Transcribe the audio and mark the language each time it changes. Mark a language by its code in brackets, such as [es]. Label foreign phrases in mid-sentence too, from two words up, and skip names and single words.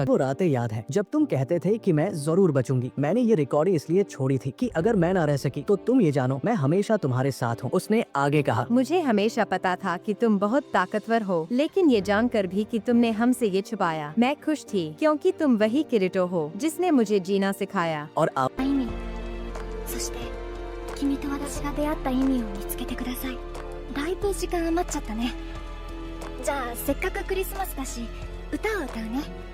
[hi] वो रातें याद है जब तुम कहते थे कि मैं जरूर बचूंगी। मैंने ये रिकॉर्डिंग इसलिए छोड़ी थी कि अगर मैं ना रह सकी तो तुम ये जानो मैं हमेशा तुम्हारे साथ हूँ। उसने आगे कहा, मुझे हमेशा पता था कि तुम बहुत ताकतवर हो, लेकिन ये जानकर भी कि तुमने हमसे ये छुपाया, मैं खुश थी क्योंकि तुम वही किरीटो हो जिसने मुझे जीना सिखाया। और आप [ja] 意味、そして君と私が出会った意味を見つけてください。だいぶ時間余っちゃったね。じゃあせっかくクリスマスだし歌を歌うね。